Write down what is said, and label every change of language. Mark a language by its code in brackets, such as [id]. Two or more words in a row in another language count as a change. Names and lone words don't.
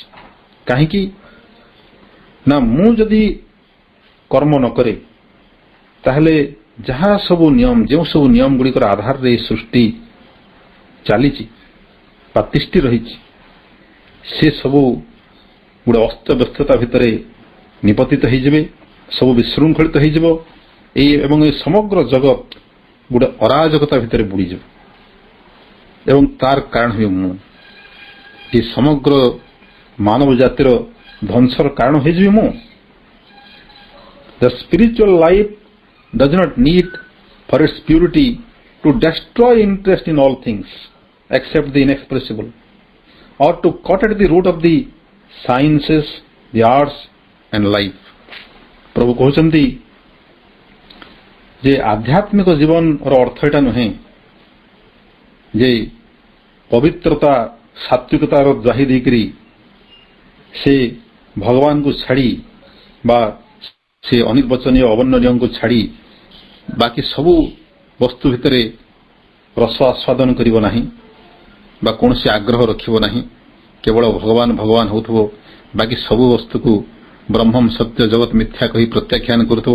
[or] କାହିଁକି ନା ମୁଁ ଯଦି କର୍ମ ନ କରେ ତାହେଲେ ଯାହା ସବୁ ନିୟମ, ଯେଉଁ ସବୁ ନିୟମ ଗୁଡ଼ିକର ଆଧାରରେ ଏହି ସୃଷ୍ଟି ଚାଲିଛି ବା ତିଷ୍ଠି ରହିଛି, ସେ ସବୁ ଗୋଟେ ଅସ୍ତବ୍ୟସ୍ତତା ଭିତରେ ନିପତିତ ହୋଇଯିବେ, ସବୁ ବିଶୃଙ୍ଖଳିତ ହୋଇଯିବ ଏବଂ ଏ ସମଗ୍ର ଜଗତ ଗୋଟେ ଅରାଜକତା ଭିତରେ ବୁଡ଼ିଯିବ। ଏବଂ ତାର କାରଣ ହେବ ମୁଁ, ଏ ସମଗ୍ର ମାନବ ଜାତିର ଧ୍ୱଂସର କାରଣ ହୋଇଯିବି ମୁଁ। [en] The spiritual life does not need for its purity to destroy interest in all things except the inexpressible, or to cut at the root of the sciences, the arts and life. [or] ପ୍ରଭୁ କହୁଛନ୍ତି ଯେ ଆଧ୍ୟାତ୍ମିକ ଜୀବନର ଅର୍ଥ ଏଟା ନୁହେଁ ଯେ ପବିତ୍ରତା, ସାତ୍ବିକତାର ଦ୍ୱାହି ଦେଇକରି ସେ ଭଗବାନଙ୍କୁ ଛାଡ଼ି ବା ସେ ଅନିର୍ବାଚନୀୟ ଅବର୍ଣ୍ଣନୀୟଙ୍କୁ ଛାଡ଼ି ବାକି ସବୁ ବସ୍ତୁ ଭିତରେ ରସ ଆସ୍ୱାଦନ କରିବ ନାହିଁ ବା କୌଣସି ଆଗ୍ରହ ରଖିବ ନାହିଁ, କେବଳ ଭଗବାନ ଭଗବାନ ହେଉଥିବ, ବାକି ସବୁ ବସ୍ତୁକୁ [sa] ବ୍ରହ୍ମମ ସତ୍ୟ ଜଗତ ମିଥ୍ୟା [or] କହି ପ୍ରତ୍ୟାଖ୍ୟାନ କରୁଥିବ।